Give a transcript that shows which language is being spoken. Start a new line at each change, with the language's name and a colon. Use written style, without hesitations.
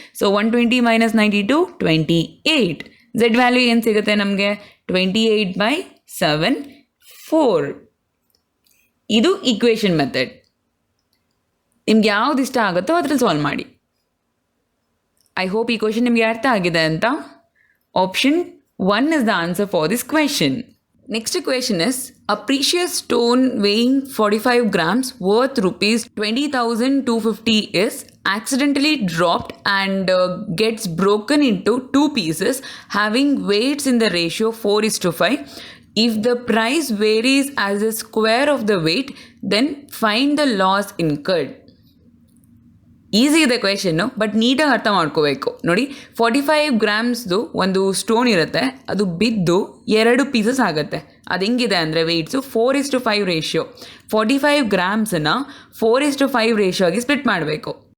Kannada: So 120 minus 92 28. Z value ಏನು ಸಿಗುತ್ತೆ ನಮಗೆ? 28/7 4. ಇದು ಈಕ್ವೇಷನ್ ಮೆಥಡ್. ನಿಮ್ಗೆ ಯಾವ್ದು ಇಷ್ಟ ಆಗುತ್ತೋ ಅದ್ರಲ್ಲಿ ಸಾಲ್ವ್ ಮಾಡಿ.
English: I hope
Kannada: ಈ ಕ್ವೆಶನ್ ನಿಮಗೆ ಅರ್ಥ ಆಗಿದೆ ಅಂತ.
English: Option 1 is the answer for this question. Next question is, a precious stone weighing 45 grams worth rupees 20,250 is accidentally dropped and gets broken into 2 pieces having weights in the ratio 4:5. If the price varies as the square of the weight, then find the loss incurred.
Kannada: Easy ಇದೆ question, but ನೀಟಾಗಿ ಅರ್ಥ ಮಾಡ್ಕೋಬೇಕು. ನೋಡಿ, 45 ಗ್ರಾಮ್ಸ್ದು ಒಂದು stone ಇರುತ್ತೆ, ಅದು ಬಿದ್ದು 2 pieces ಆಗುತ್ತೆ. ಅದು ಹೆಂಗಿದೆ ಅಂದರೆ ವೆಯ್ಟ್ಸು 4:5 ರೇಷಿಯೋ. 45 ಗ್ರಾಮ್ಸನ್ನು 4:5 ರೇಷಿಯೋ ಆಗಿ ಸ್ಪ್ಲಿಟ್ ಮಾಡಬೇಕು.